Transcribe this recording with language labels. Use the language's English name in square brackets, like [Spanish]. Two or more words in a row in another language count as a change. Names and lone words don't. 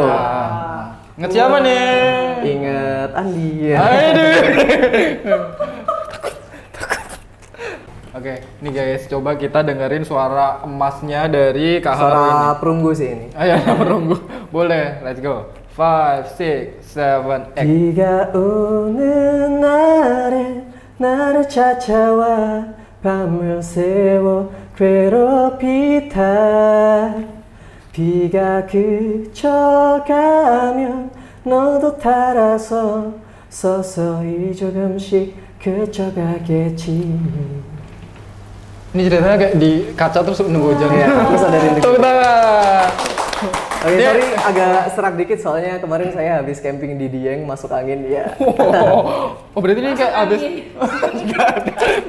[Indonesian] Ingat siapa nih? Ingat Andi ya. Aduh. Oke, nih guys, coba kita dengerin suara emasnya dari Kak Haru ini. Suara perunggu sih ini. Ayo, menunggu. Boleh, [English] let's go. 5, 6, 7, 8. [Korean] 비가 오는 날에 나를 찾아와 밤을 새워 괴롭히다 비가 그쳐가면 너도 따라서 서서히 조금씩 그쳐가겠지. [Indonesian] Ini ceritanya kayak di kaca terus nunggu hujan. Iya, terus ada rintik. Tepuk tangan. Oke, Dia- sorry agak serak dikit soalnya kemarin saya habis camping di Dieng masuk angin ya. Oh, berarti ini kayak abis Gak